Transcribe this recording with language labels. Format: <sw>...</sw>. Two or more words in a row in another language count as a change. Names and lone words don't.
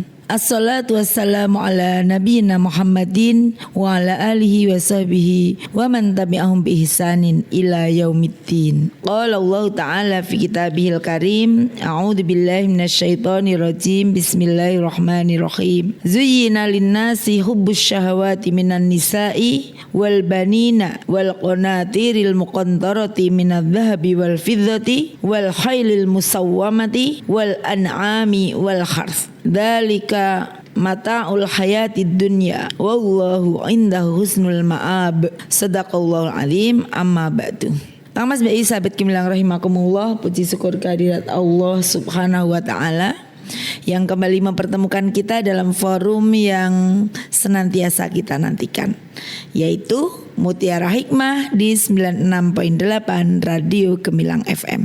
<ar>الصلاة والسلام على نبينا محمد وعلى آله وصحبه ومن تبعهم بإحسان إلى يوم الدين. قال الله تعالى في كتابه الكريم. أعوذ بالله من الشيطان الرجيم. بسم الله الرحمن الرحيم. زين للناس حب الشهوات من النساء والبنين والقناطير المقنطرة من الذهب والفضة والخيل المسومة والأنعام والحرث. ذلك متاع الحياة الدنيا والله عنده حسن المآب. صدق الله العظيم. أما بعد.</ar> <id>Kang Mas Bayi sahabat gemilang rahimakumullah, puji syukur kehadirat Allah</id> <ar>سبحانه وتعالى</ar> <id>yang kembali mempertemukan kita dalam forum yang senantiasa kita nantikan, yaitu Mutiara Hikmah di 96.8 Radio Gemilang FM.</id>